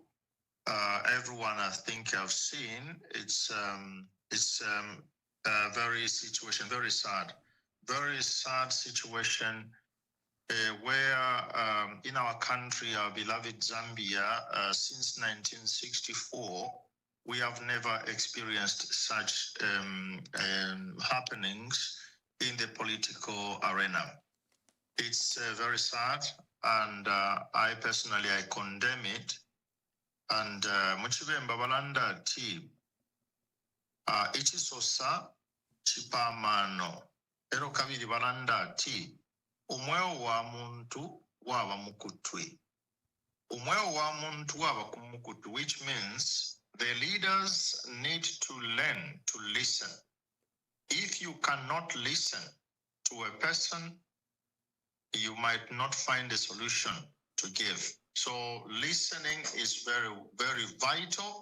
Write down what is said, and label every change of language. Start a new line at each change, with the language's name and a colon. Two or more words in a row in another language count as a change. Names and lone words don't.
English: Everyone, I think, I've seen, it's a very sad situation where in our country, our beloved Zambia, since 1964, we have never experienced such happenings in the political arena. It's very sad, and I personally, I condemn it.
Bemba: And Muchibemba balanda ti ichisosa chipamano ero kabiri balanda ti umweo wa muntu waba mukutwi. Umweo wa muntu waba kumukutwi,
English: which means the leaders need to learn to listen. If you cannot listen to a person, you might not find a solution to give. So listening is very, very vital.